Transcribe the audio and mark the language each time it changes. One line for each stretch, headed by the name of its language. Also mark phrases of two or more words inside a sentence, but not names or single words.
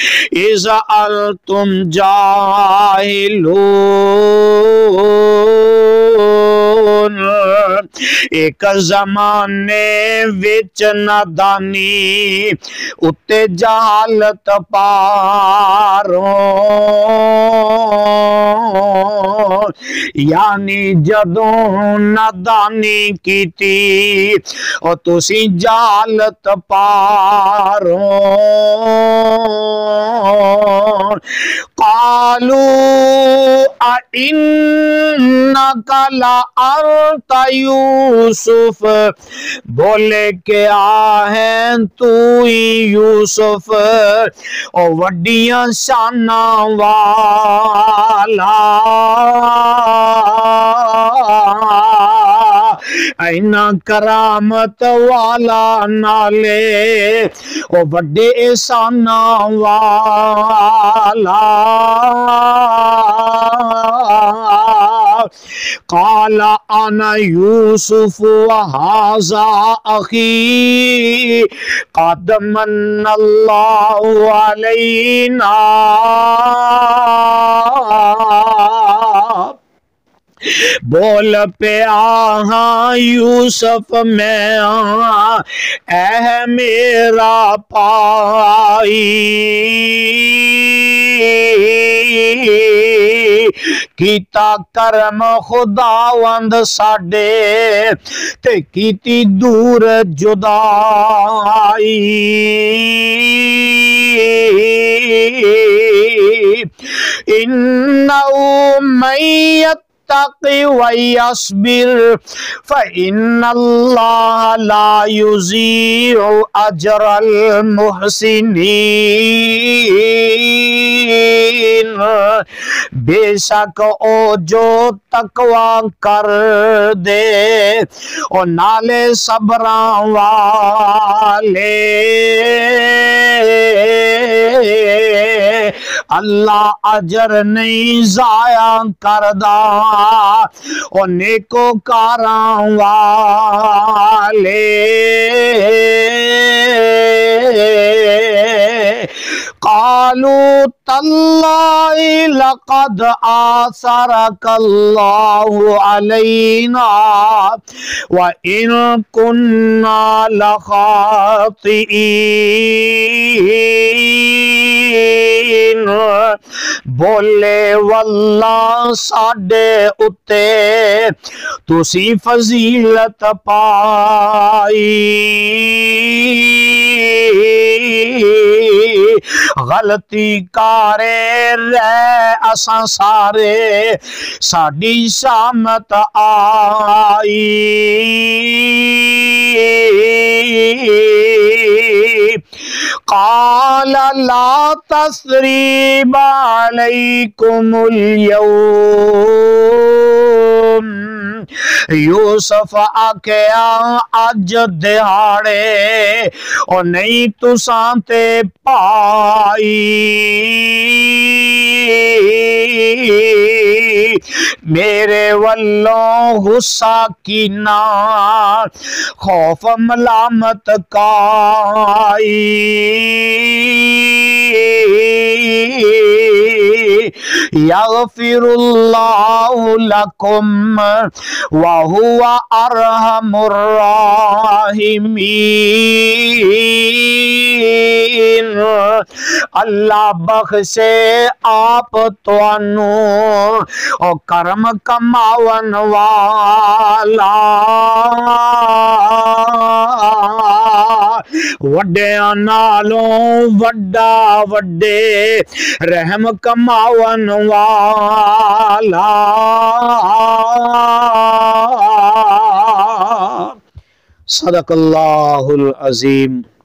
Arabic: اذا انتم جاہلون،
Punjabi: ایک زمانے وچ نادانی اتے جہالت پاروں یعنی جدوں نادانی کیتی او تسی جہالت پاروں
Arabic: قالوا اِنَّكَ لَأَنْتَ یوسف
Punjabi: بولے کیا ہے تو یوسف او وڈیاں شاناں والا اینا کرامت والا نالے او وڈے احساناں والا
Arabic: قال انا یوسف وہذا اخی قد من اللہ علینا
Punjabi: بول پہ آہاں یوسف میں اے میرا پائی کیتا کرم خداوند ساڈے تے کیتی دور جدائی
Arabic: انہو من يتقي ويصبر فإن الله لا يضيع أجر
Punjabi: المحسنين بے شک او جو تقوی کر دے او نالے صبراں والے اللہ اجر نہیں ضائع کردا او نیکوکاراں والے
Arabic: قالوا تاللہ لقد آثرك الله علينا وإن كنا لخاطئين
Punjabi: بولے واللہ ساڈے اتے تسی فضیلت پائی غلطی کارے رہ اساں سارے ساڈی شامت آئی
Arabic: قال لا تثریب علیکم اليوم
Punjabi: یوسف آکھیا اج دہاڑے اور نہیں تساں تے پائی میرے والوں غصہ کینا خوف ملامت کائی
Arabic: یغفر اللہ لکم وہو ارحم الراحمین
Punjabi: اللہ بخشے آپ توانو او کرم کماون والا وڈیاں نالوں وڈا وڈے رحم کماون والا
Arabic: صدق اللہ العظیم.